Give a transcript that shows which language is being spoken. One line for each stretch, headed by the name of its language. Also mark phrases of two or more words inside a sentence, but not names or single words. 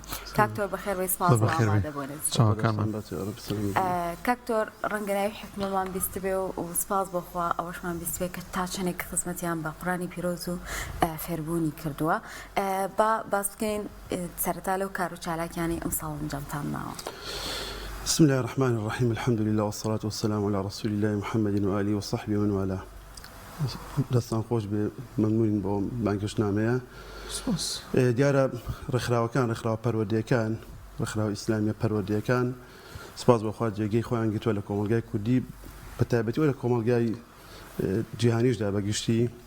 Central Kurdish: کاکتۆر بەخێر بەی سپاس بۆ ئامادەبوونت. کاکتۆر ڕەنگەناوی حکمەمان بیست بێ و سپاس بۆخوا ئەوەشمان بیست بێ کە تا چەندێک خزمەتیان بە قورئانی پیرۆز و فێربوونی کردووە. با باس بکەین سەرەتا لەو کار و چالاکیانی ئەم ساڵ ئەنجامتان ماوە.
Arabic: بسم الله الرحمن الرحيم الحمد لله والصلاة والسلام على رسول الله محمد وآله وصحبه ومن والاه.
Central Kurdish: دەستان خۆش بێ مەمنونین بۆ بانگەشتنامەیە. دیارە ڕێکخراوەکان ڕێکخراوە پەروەردەیەکان ڕێکخراوە ئیسلامیە پەروەردەیەکان سپاس بەخوا جێگەی خۆیان گرتووە لە کۆمەڵگای کوردی بە تایبەتیەوە لە کۆمەڵگای جیهانیشدا بەگشتی.